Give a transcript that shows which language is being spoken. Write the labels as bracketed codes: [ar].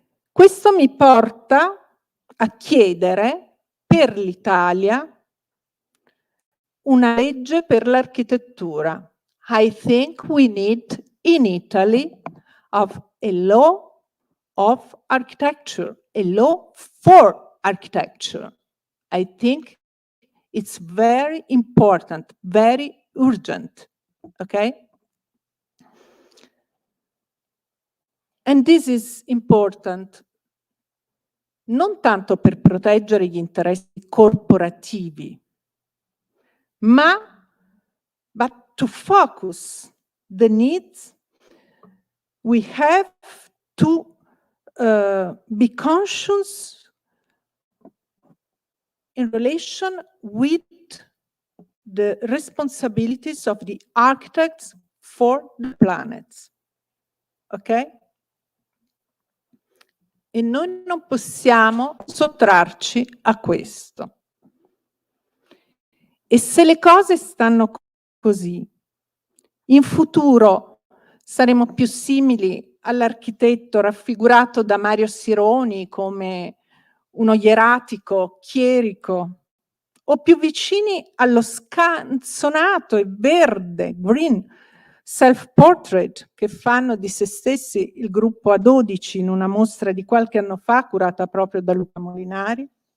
[it] Questo mi porta a chiedere per l'Italia una legge per l'architettura. [en] I think we need in Italy of a law of architecture, a law for architecture. I think it's very important, very urgent, okay? And this is important [it] non tanto per proteggere gli interessi corporativi, ma [en] but to focus the needs. We have to be conscious in relation with the responsibilities of the architects for the planets. Ok? [it] E noi non possiamo sottrarci a questo. E se le cose stanno così, in futuro saremo più simili all'architetto raffigurato da Mario Sironi come uno ieratico chierico, o più vicini allo scanzonato e verde, green, self-portrait che fanno di se stessi il gruppo A12 in una mostra di qualche anno fa curata proprio da Luca Molinari.